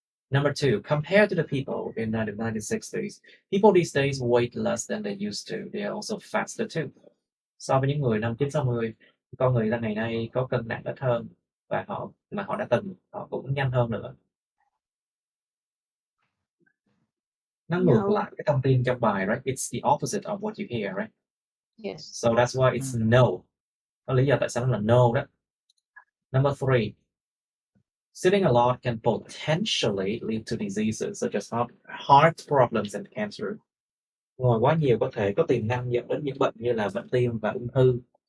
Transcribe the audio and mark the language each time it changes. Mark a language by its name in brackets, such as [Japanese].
[English] Number two, compared to the people in the 1960s, people these days weight less than they used to. They are also faster too. [Vietnamese] So với những người năm 960, con người ta ngày nay có cân nặng ít hơn, và họ đã từng, họ cũng nhanh hơn nữa. Nó ngược lại cái thông tin trong bài, right? [English] It's the opposite of what you hear, right? Yes. So that's why it's no. [Vietnamese] Có lý do tại sao nó là no đó. [English] Number three, sitting a lot can potentially lead to diseases such as heart problems and cancer. [Vietnamese] Ngồi quá nhiều có thể có tiềm năng dẫn đến những bệnh như là bệnh tim và ung thư.